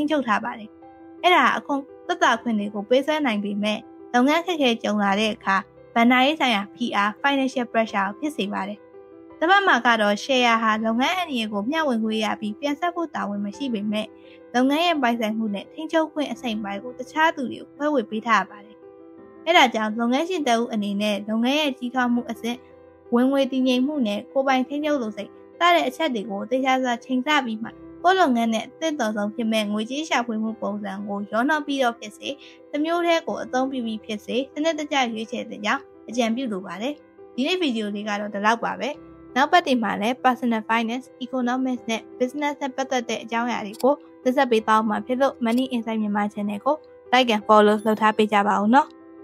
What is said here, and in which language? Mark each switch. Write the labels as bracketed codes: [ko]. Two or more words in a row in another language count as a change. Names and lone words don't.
[my] န်းချုပ်ထားပါတယ်။အဲ့ဒါအခွန်သက်သာခွင့်တွေကိုပေးစွဲနိုင်ပေမဲ့လုပ်ငန်းခက်ခဲကြုံလာတဲ့အခါဘဏ္ဍာရေးဆိုင်ရာ [en] PR financial pressure [my] ကိုဖြစ်စေပါတယ်။တစ်ပတ်မှာကတော့ share ဟာလုပ်ငန်းအန္တရာယ်ကိုမျှဝေငွေရပြီးပြန်ဆပ်ဖို့တာဝန်မရှိပေမဲ့လုပ်ငန်းရဲ့ပိုင်ဆိုင်မှုနဲ့ထိန်းချုပ်ခွင့်အစိမ်ပိုင်းကိုတခြားသူတွေကိုခွဲဝေပေးထားရပါတယ်။အဲဒါကြောင့်လုပ်ငန်းရှင်တအုပ်အနေနဲ့လုပ်ငန်းရဲ့ကြီးထွားမှုအဆင့်ဝင်ငွေတည်ငြိမ်မှုနဲ့ကိုယ်ပိုင်ထိန်းချုပ်လို့စိတ်စတဲ့အချက်တွေကိုသိချစွာချိန်ဆပြီးမှ ကိုယ့်လုပ်ငန်းနဲ့အသင့်တော်ဆုံးဖြစ်မဲ့ငွေကြေးရှာဖွေမှုပုံစံကိုရောနှောပြီးတော့ဖြစ်စေတစ်မျိုးတည်းကိုအသုံးပြုပြီးဖြစ်စေစနစ်တကျရွေးချယ်တဲ့ကြောင်းအကြံပြုလိုပါတယ်ဒီနေ့ဗီဒီယိုလေးကတော့ဒီလောက်ပါပဲနောက်ပတ်တင်မှာလည်း [en] personal finance, economics [my] နဲ့ business နဲ့ပတ်သက်တဲ့အကြောင်းအရာတွေကိုတင်ဆက်ပေးသွားမှာဖြစ်လို့ Money Insight မြန်မာ channel ကို [en] like and follow [my] လုပ်ထားပေးကြပါဦးနော်